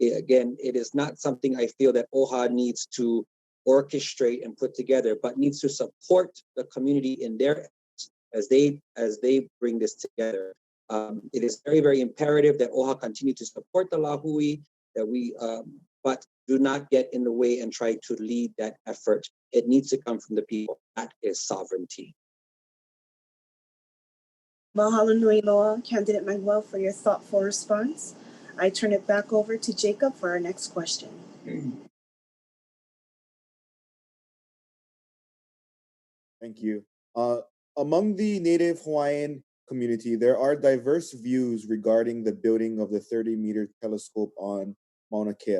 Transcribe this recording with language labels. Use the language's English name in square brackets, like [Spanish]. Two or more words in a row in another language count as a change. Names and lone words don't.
[English] Again, it is not something I feel that OHA needs to orchestrate and put together, but needs to support the community in their as they bring this together. It is very, very imperative that OHA continue to support the Lahui, that we but do not get in the way and try to lead that effort. It needs to come from the people. That is sovereignty. [Hawaiian] Mahalo nui loa, [English] Candidate Manuel, for your thoughtful response. I turn it back over to Jacob for our next question. Thank you. Among the Native Hawaiian community, there are diverse views regarding the building of the 30-meter telescope on Mauna Kea.